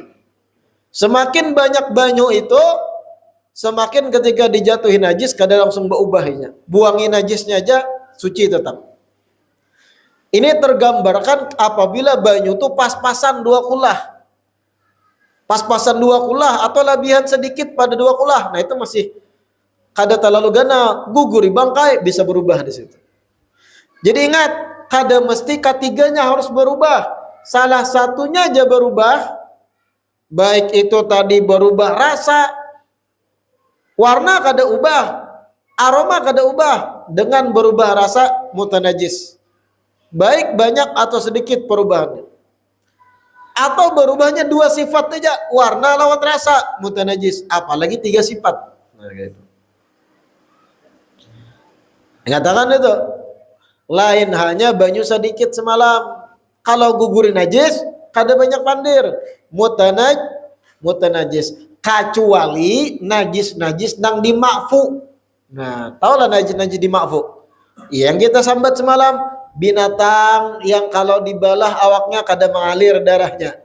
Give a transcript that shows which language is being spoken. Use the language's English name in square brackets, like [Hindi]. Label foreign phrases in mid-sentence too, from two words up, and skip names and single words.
[Indonesian] Semakin banyak banyu itu, semakin ketika dijatuhi najis, kada langsung berubahnya. Buangi najisnya aja, suci tetap. Ini tergambarkan apabila banyu itu pas-pasan 2 kulah. Pas-pasan 2 kulah atau lebihan sedikit pada 2 kulah. [Banjar] Nah itu masih kada terlalu gana, guguri bangkai bisa berubah di situ. [Indonesian] Jadi ingat, kada mesti ketiganya harus berubah. Salah satunya aja berubah. Baik itu tadi berubah rasa, warna kada ubah, aroma kada ubah, dengan berubah rasa mutanajis. Baik banyak atau sedikit perubahannya. Atau berubahnya 2 sifat aja, warna lawan rasa, mutanajis. Apalagi 3 sifat. Nah, gitu. Mengatakan itu, lain hanya banyu sedikit semalam. [Banjar] Kalau gugurin najis, kada banyak pandir. [Indonesian] Mutanajis. Kecuali najis-najis nang dimakfu. Nah, tahulah najis-najis dimakfu. Yang kita sambat semalam, binatang yang kalau dibalah awaknya kada mengalir darahnya.